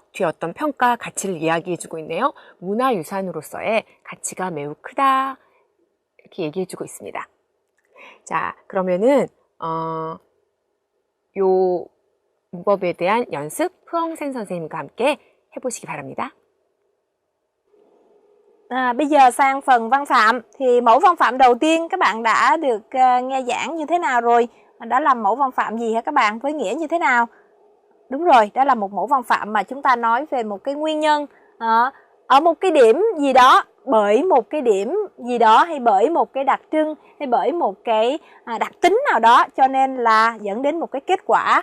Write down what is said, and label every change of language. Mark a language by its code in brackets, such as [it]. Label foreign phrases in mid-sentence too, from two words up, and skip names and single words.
[ko] 뒤에 어떤 평가, 가치를 이야기해주고 있네요. 문화유산으로서의 가치가 매우 크다. 이렇게 얘기해주고 있습니다. 자, 그러면은 요 문법에 대한 연습 흐엉센 선생님과 함께 해보시기 바랍니다. [vi] Bây giờ sang phần văn phạm. Thì mẫu văn phạm đầu tiên các bạn đã được nghe giảng như thế nào rồi? Đó là mẫu văn phạm gì hả các bạn? Với nghĩa như thế nào? Đúng rồi, đó là một mẫu văn phạm mà chúng ta nói về một cái nguyên nhân ở một cái điểm gì đó, bởi một cái điểm gì đó, hay bởi một cái đặc trưng, hay bởi một cái đặc tính nào đó, cho nên là dẫn đến một cái kết quả.